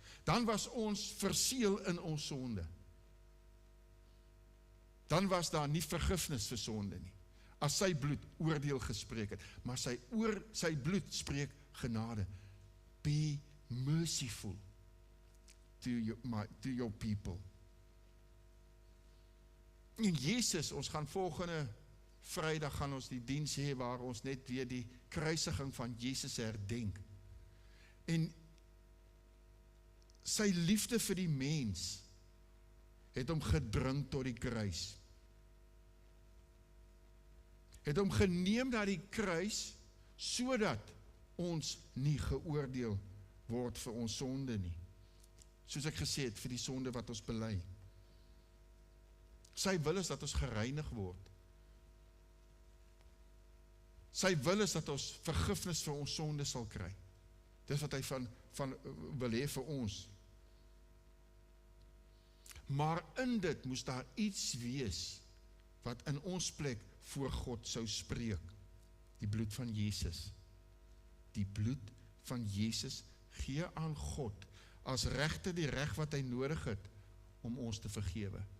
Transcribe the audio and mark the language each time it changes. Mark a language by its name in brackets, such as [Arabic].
[Afrikaans] Dan was ons verseël in ons sonde. Dan was daar nie vergifnis vir sonde nie. As sy bloed oordeel gespreek het, maar sy bloed spreek genade. [English] Be merciful to your people. [Afrikaans] En Jesus, ons gaan volgende Vrydag gaan ons die diens hê waar ons net weer die kruisiging van Jesus herdenk. En sy liefde vir die mens het hom gedring tot die kruis. Het hom geneem na die kruis sodat ons nie geoordeel word vir ons sonde nie. Soos ek gesê het, vir die sonde wat ons bely. Sy wil is dat ons gereinig word. Sy wil is dat ons vergifnis vir ons sonde sal kry. Dis wat hy van wil hê vir ons. Maar in dit moes daar iets wees wat in ons plek voor God sou spreek. Die bloed van Jesus. Die bloed van Jesus gee aan God as regter die reg wat hy nodig het om ons te vergewe.